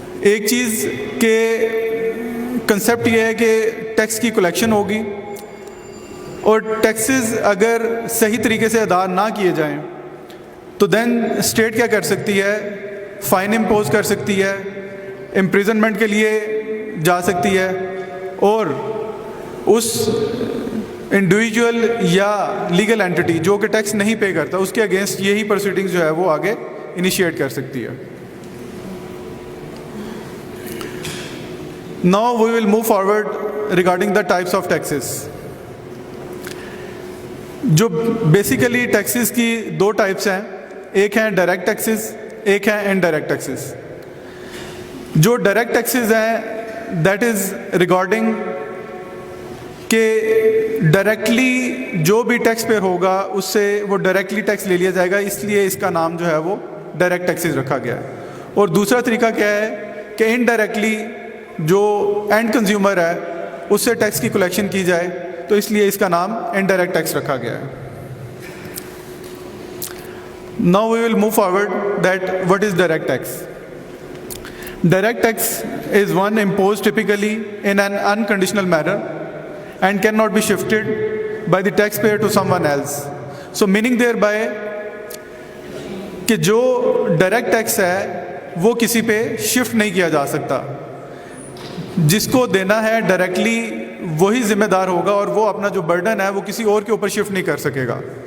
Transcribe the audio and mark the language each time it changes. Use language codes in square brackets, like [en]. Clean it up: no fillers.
[ur] ایک چیز کے کنسیپٹ یہ ہے کہ ٹیکس کی کلیکشن ہوگی اور ٹیکسز اگر صحیح طریقے سے ادا نہ کیے جائیں تو دین اسٹیٹ کیا کر سکتی ہے, فائن امپوز کر سکتی ہے, امپریزنمنٹ کے لیے جا سکتی ہے اور اس انڈیویجول یا لیگل اینٹی جو کہ ٹیکس نہیں پے کرتا اس کے اگینسٹ یہی پروسیڈنگز جو ہے وہ آگے انیشیٹ کر سکتی ہے. [en] Now we will move forward regarding the types of taxes. [ur] جو بیسیکلی ٹیکسز کی دو ٹائپس ہیں, ایک ہیں ڈائریکٹ ٹیکسز, ایک ہیں انڈائریکٹ ٹیکسز. جو ڈائریکٹ ٹیکسز ہیں دیٹ از ریگارڈنگ کہ ڈائریکٹلی جو بھی ٹیکس پے ہوگا اس سے وہ ڈائریکٹلی ٹیکس لے لیا جائے گا, اس لیے اس کا نام جو ہے وہ ڈائریکٹ ٹیکسز رکھا گیا ہے. اور دوسرا طریقہ کیا ہے کہ انڈائریکٹلی جو اینڈ کنزیومر ہے اس سے ٹیکس کی کلیکشن کی جائے, تو اس لیے اس کا نام انڈائریکٹ ٹیکس رکھا گیا ہے. [en] Now we will move forward that what is direct tax. Direct tax is one imposed typically in an unconditional manner and cannot be shifted by the taxpayer to someone else. So meaning thereby [ur] کہ جو direct tax ہے وہ کسی پہ shift نہیں کیا جا سکتا. جس کو دینا ہے ڈائریکٹلی وہی ذمہ دار ہوگا اور وہ اپنا جو برڈن ہے وہ کسی اور کے اوپر شفٹ نہیں کر سکے گا.